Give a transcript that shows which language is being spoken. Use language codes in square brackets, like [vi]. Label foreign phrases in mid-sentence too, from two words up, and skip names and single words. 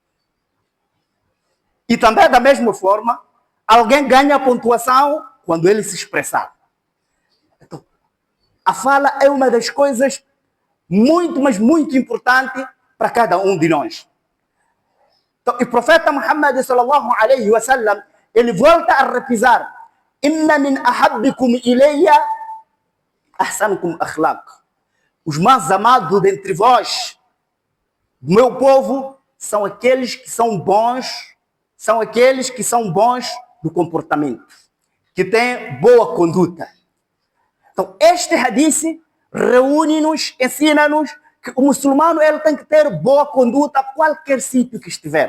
[pt] E também, da mesma forma, alguém ganha pontuação quando ele se expressar. Então, a fala é uma das coisas muito, mas muito importante para cada um de nós. Então, o profeta Muhammad [ar] صلى الله عليه وسلم, [pt] ele volta a repisar: [ar] "إن من أحبكم إلي أحسنكم أخلاق." [pt] Os mais amados dentre vós, do meu povo, são aqueles que são bons, do comportamento, que têm boa conduta. Então, este hadith reúne-nos, ensina-nos que o muçulmano ele tem que ter boa conduta a qualquer sítio que estiver.